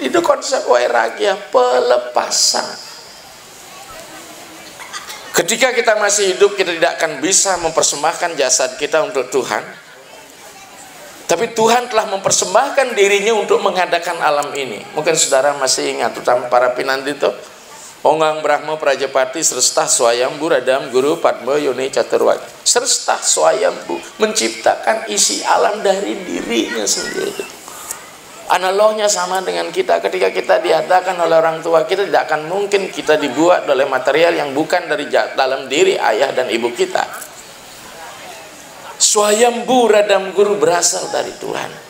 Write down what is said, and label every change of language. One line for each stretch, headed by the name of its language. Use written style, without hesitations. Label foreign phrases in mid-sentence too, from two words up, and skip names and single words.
Indonesian: Itu konsep wairagya, pelepasan. Ketika kita masih hidup, kita tidak akan bisa mempersembahkan jasad kita untuk Tuhan. Tapi Tuhan telah mempersembahkan dirinya untuk mengadakan alam ini. Mungkin saudara masih ingat, terutama para pinandito.
Sanskrit: Onggang Brahma Prajapati Sresta Swayambu Radam Guru Padma Yoni Caturwati.
Indonesian: Sresta Swayambu menciptakan isi alam dari dirinya sendiri. Analognya sama dengan kita. Ketika kita diadakan oleh orang tua kita, tidak akan mungkin kita dibuat oleh material yang bukan dari dalam diri ayah dan ibu kita. Swayambu Radam Guru berasal dari Tuhan.